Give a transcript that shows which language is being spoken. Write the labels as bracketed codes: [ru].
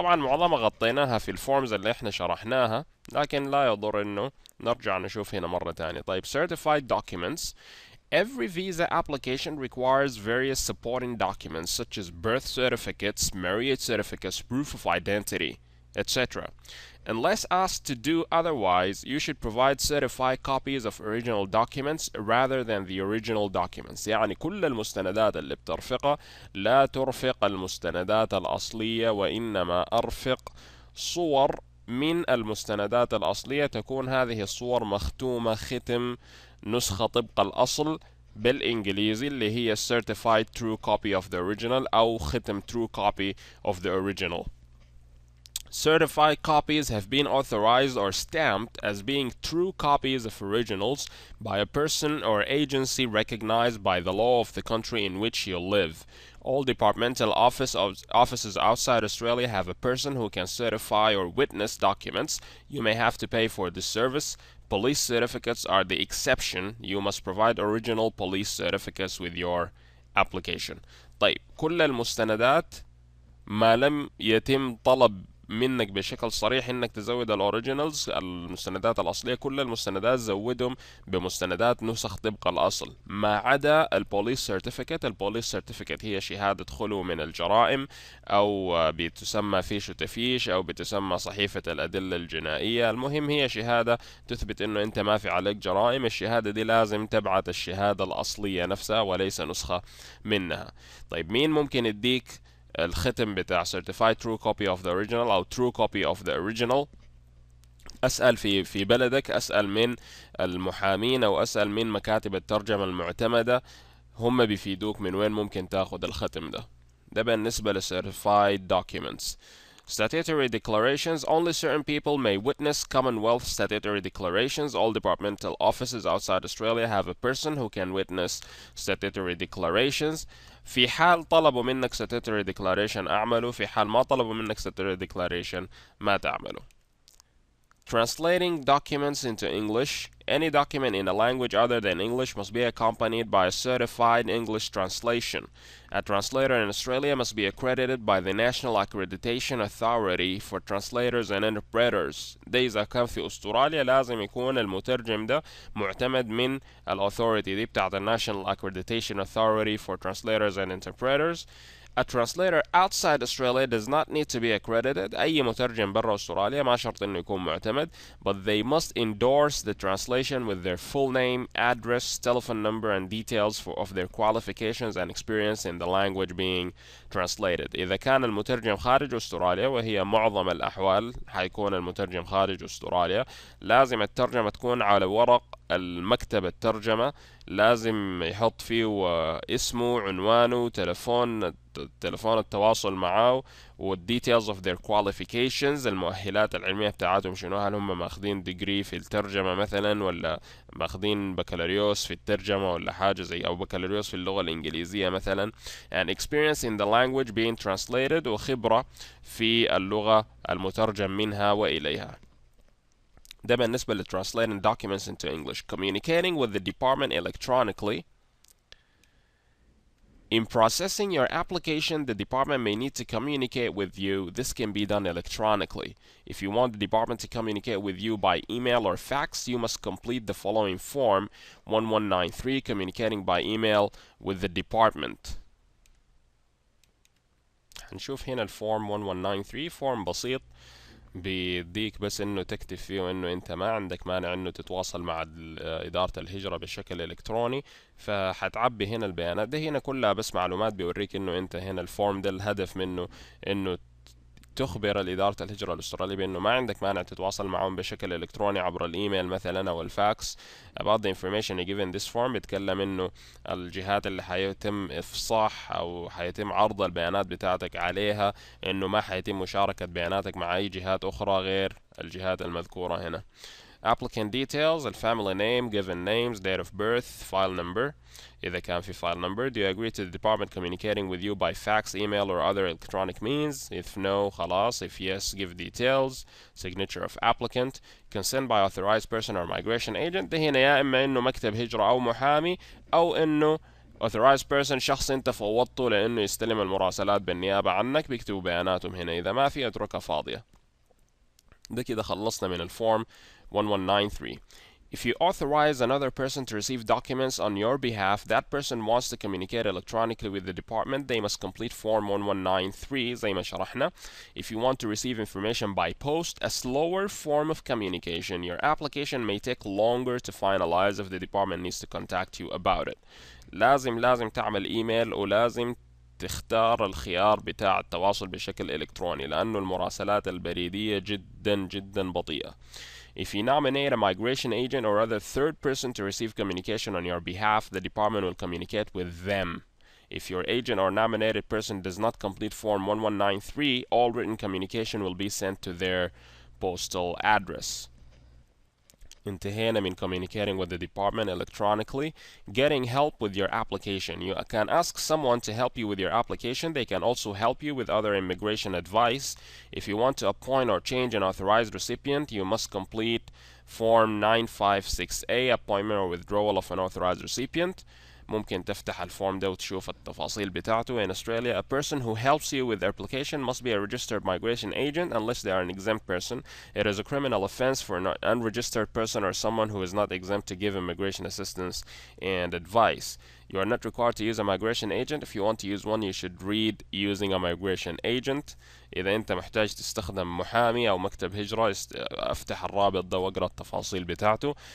[ar] طبعا معظمها غطيناها في الفورمز اللي احنا شرحناها، لكن لا يضر انه نرجع نشوف هنا مرة تانية. طيب [en] certified documents. Every visa application requires various supporting documents such as birth certificates, marriage certificates, proof of identity, etc. Unless asked to do otherwise, you should provide certified copies of original documents rather than the original documents. [ar] يعني كل المستندات اللي بترفقها لا ترفق المستندات الأصلية، وإنما أرفق صور من المستندات الأصلية. تكون هذه الصور مختومة ختم نسخة طبق الأصل بالإنجليزي اللي هي [en] certified true copy of the original [ar] أو ختم [en] true copy of the original. Certified copies have been authorized or stamped as being true copies of originals by a person or agency recognized by the law of the country in which you live. All departmental offices outside Australia have a person who can certify or witness documents. You may have to pay for this service. Police certificates are the exception. You must provide original police certificates with your application. [ar] طيب كل المستندات ما لم يتم طلب منك بشكل صريح انك تزود الاوريجينالز، المستندات الاصليه، كل المستندات زودهم بمستندات نسخ طبق الاصل، ما عدا البوليس سيرتيفيكت. البوليس سيرتيفيكت هي شهاده خلو من الجرائم، او بتسمى فيش وتفيش، او بتسمى صحيفه الادله الجنائيه. المهم هي شهاده تثبت انه انت ما في عليك جرائم. الشهاده دي لازم تبعت الشهاده الاصليه نفسها وليس نسخه منها. طيب مين ممكن يديك الختم بتاع [en] certified true copy of the original [ar] أو [en] true copy of the original؟ [ar] أسأل في بلدك، أسأل من المحامين أو أسأل من مكاتب الترجمة المعتمدة، هم بيفيدوك من وين ممكن تاخد الختم ده. ده بالنسبة ل [en] certified documents. Statutory declarations. Only certain people may witness Commonwealth statutory declarations. All departmental offices outside Australia have a person who can witness statutory declarations. [ar] في حال طلبوا منك statutory declaration أعمله، في حال ما طلبوا منك statutory declaration ما تعمله. [en] Translating documents into English. Any document in a language other than English must be accompanied by a certified English translation. A translator in Australia must be accredited by the National Accreditation Authority for Translators and Interpreters. [ar] ده إذا كان في أستراليا لازم يكون المترجم ده معتمد من الأثوريتي دي بتاعت [en] National Accreditation Authority for Translators and Interpreters. A translator outside Australia does not need to be accredited. [ar] أي مترجم برا أستراليا ما شرط إنه يكون معتمد, [en] but they must endorse the translation with their full name, address, telephone number, and details of their qualifications and experience in the language being translated. [ar] إذا كان المترجم خارج أستراليا, وهي معظم الأحوال حيكون المترجم خارج أستراليا, لازم الترجمة تكون على ورق المكتب الترجمة, لازم يحط فيه اسمه, عنوانه, تلفون التواصل معاه, والديتيلز [en] of their qualifications, [ar] المؤهلات العلمية بتاعتهم شنو, هل هم ماخذين ديجري في الترجمة مثلا, ولا ماخذين بكالوريوس في الترجمة ولا حاجة زي, أو بكالوريوس في اللغة الإنجليزية مثلا, [en] and experience in the language being translated, [ar] وخبرة في اللغة المترجم منها وإليها. ده بالنسبة ل [en] translating documents into English. Communicating with the department electronically. In processing your application, the department may need to communicate with you. This can be done electronically. If you want the department to communicate with you by email or fax, you must complete the following form 1193, communicating by email with the department. [ar] هنشوف هنا الفورم 1193, فورم بسيط بيديك بس انه تكتب فيه انه انت ما عندك مانع انه تتواصل مع ادارة الهجرة بشكل الكتروني, فحتعبي هنا البيانات. ده هنا كلها بس معلومات بيوريك انه انت هنا الفورم ده الهدف منه انه تخبر الإدارة الهجرة الأسترالية بأنه ما عندك مانع تتواصل معهم بشكل إلكتروني عبر الإيميل مثلا أو الفاكس. [en] about the information given this form [ar] بيتكلم إنه الجهات اللي حيتم إفصاح أو حيتم عرض البيانات بتاعتك عليها, إنه ما حيتم مشاركة بياناتك مع أي جهات أخرى غير الجهات المذكورة هنا. [en] applicant details, family name, given names, date of birth, file number. [ar] إذا كان في file number. [en] Do you agree to the department communicating with you by fax, email, or other electronic means? If no, [ar] خلاص. [en] If yes, give details. Signature of applicant. Consent by authorized person or migration agent. [ar] ده هنا يا إما إنه مكتب هجرة أو محامي, أو إنه authorized person شخص أنت فوضته لأنه يستلم المراسلات بالنيابة عنك, بيكتبوا بياناتهم هنا. إذا ما في اتركها فاضية. ده كده خلصنا من الفورم 1193. [en] If you authorize another person to receive documents on your behalf, that person wants to communicate electronically with the department, they must complete form 1193 [ar] زي ما شرحنا. [en] If you want to receive information by post, a slower form of communication, your application may take longer to finalize if the department needs to contact you about it. [ar] لازم تعمل ايميل, ولازم تختار الخيار بتاع التواصل بشكل إلكتروني, لأنه المراسلات البريدية جدا بطيئة. [en] If you nominate a migration agent or other third person to receive communication on your behalf, the department will communicate with them. If your agent or nominated person does not complete form 1193, all written communication will be sent to their postal address. [ar] انتهينا من [en] communicating with the department electronically. Getting help with your application. You can ask someone to help you with your application. They can also help you with other immigration advice. If you want to appoint or change an authorized recipient, you must complete form 956A, appointment or withdrawal of an authorized recipient. [ar] ممكن تفتح الفورم ده وتشوف التفاصيل بتاعته. [en] In Australia, a person who helps you with the application must be a registered migration agent unless they are an exempt person. It is a criminal offense for an unregistered person or someone who is not exempt to give immigration assistance and advice. You are not required to use a migration agent. If you want to use one, you should read using a migration agent. [ar] إذا أنت محتاج تستخدم محامي أو مكتب هجرة، افتح الرابط ده واقرأ التفاصيل بتاعته.